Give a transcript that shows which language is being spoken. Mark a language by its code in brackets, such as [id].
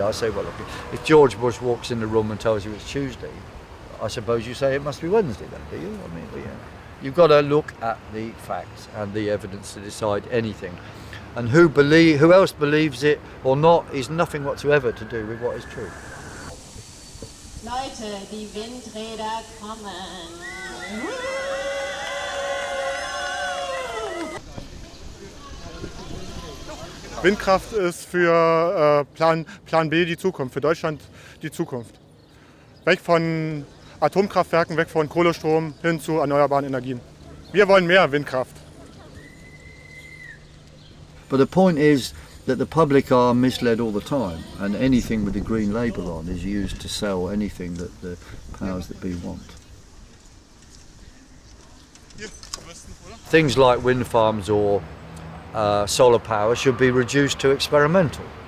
[en] I say, well, look, if George Bush walks in the room and tells you it's Tuesday, I suppose you say it must be Wednesday then, do you? I mean, yeah. You've got to look at the facts and the evidence to decide anything. And who else believes it or not is nothing whatsoever to do with what is true. [de] Leute, die Windräder kommen. Windkraft ist für Plan B die Zukunft, für Deutschland die Zukunft. Weg von Atomkraftwerken, weg von Kohlestrom hin zu erneuerbaren Energien. Wir wollen mehr Windkraft. [en] But the point is that the public are misled all the time, and anything with a green label on is used to sell anything that the powers that be want. Things like wind farms or solar power should be reduced to experimental.